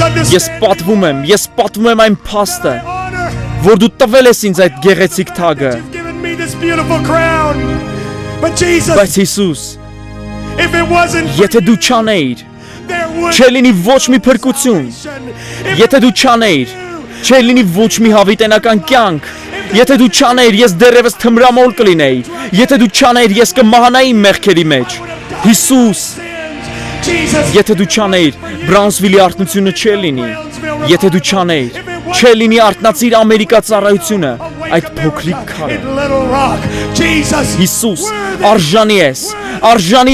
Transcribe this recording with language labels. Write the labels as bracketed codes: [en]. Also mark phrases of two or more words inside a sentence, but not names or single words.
[hy] ես [en] understand [hy] պատվում եմ այն փաստը, [en] my honor. [hy] որ դու տվել ես ինձ այդ գեղեցիկ թագը, [en] You've given me this beautiful crown. But Jesus, [hy] բայց Հիսուս, [en] if it wasn't for [hy] եթե դու չանեիր, [en] there would [hy] չէ լինի ոչ մի փրկություն, [en] If [hy] եթե դու չանեիր, չէ լինի ոչ մի հավիտենական կյանք, եթե դու չանեիր, ես դեռևս թմրամոլ կլինեի, եթե դու չանեիր, ես կմահանայի իմ մեղքերի մեջ, Հիսուս, [en] Jesus, [hy] եթե դու չանեիր, Բրաունսվիլի արթնությունը չէ լինի, Եթե դու չանեիր, չէ լինի արթնացիր Ամերիկա ծառայությունը, այդ փոքրիկ քարը։ Հիսուս, արժանի ես, արժանի